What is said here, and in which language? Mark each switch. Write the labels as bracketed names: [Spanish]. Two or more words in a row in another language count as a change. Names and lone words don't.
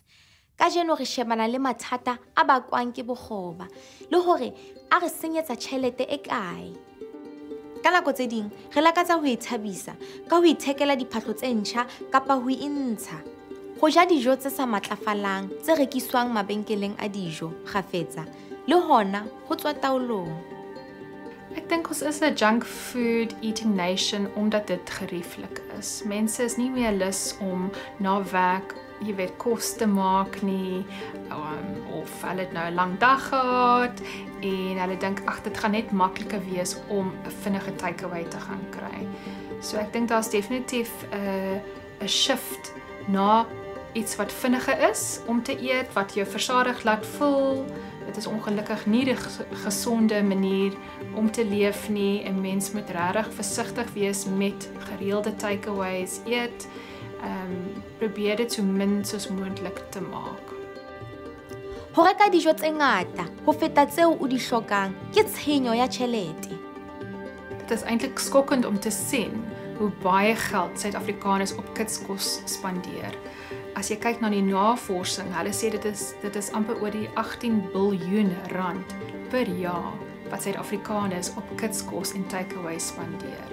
[Southern Sotho] Kajeno re shebana le mathata a bakwang ke bokgoba le hore a re senyetsa tjhelete e kae. Ka nako tse ding re lakatsa ho ithabisa ka ho ithekela diphahlo tse ntjha kapa ho intsha. Ho ja dijo tse sa matlafalang tse rekiswang mabenkeleng a dijo kgafetsa le hona ho tswa taolong. [Afrikaans] Ek dink ons is 'n [English] junk food eating nation [Afrikaans] omdat dit gerieflik is. Mense is nie meer lus om na werk, jy weet, kos te maak nie, of hulle het nou 'n lang dag gehad en hulle dink ag dit gaan net makliker wees om 'n vinnige takeaway te gaan kry. So ek dink daar's definitief 'n shift na iets wat vinniger is om te eet, wat jou versadig laat voel. Dit is ongelukkig nie die gesonde manier om te leef nie. 'n Mens moet regtig versigtig wees met gereelde takeaways eet. Probeer dit so min soos moontlik te maak. [Southern Sotho] Ho reka dijo tse ngata ho feta tseo o di hlokang ke tshenyo ya tjhelete. [Afrikaans] Dit is eintlik skokkend om te sien hoe baie geld Suid-Afrikaners op kitskos spandeer. As jy kyk na die navorsing, hulle sê dit is amper oor die 18 biljoen rand per jaar wat Suid-Afrikaners op kitskos en takeaway spandeer.